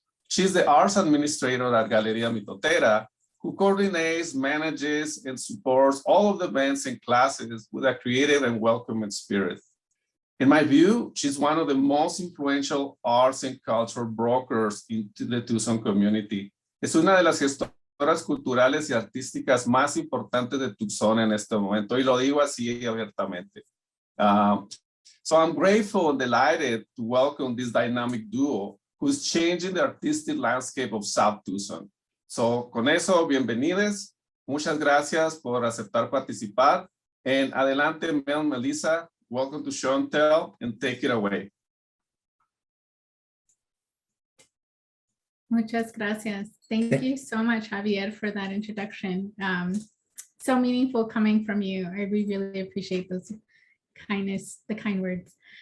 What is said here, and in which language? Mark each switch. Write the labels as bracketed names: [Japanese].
[English] She's the arts administrator at Galeria Mitotera, who coordinates, manages, and supports all of the events and classes with a creative and welcoming spirit. In my view, she's one of the most influential arts and culture brokers into the Tucson community. [Spanish] Es una de las gestoras culturales y artísticas más importantes de Tucson en este momento, y lo digo así abiertamente. [English] So I'm grateful and delighted to welcome this dynamic duo who's changing the artistic landscape of South Tucson. [Spanish] So con eso, bienvenidos. Muchas gracias por aceptar participar. [English] And adelante, Mel, Melissa, welcome to Show and Tell, and take it away. [Spanish] Muchas gracias. [English] Thank you so much, Javier, for that introduction. So meaningful coming from you. We really appreciate those the kind words.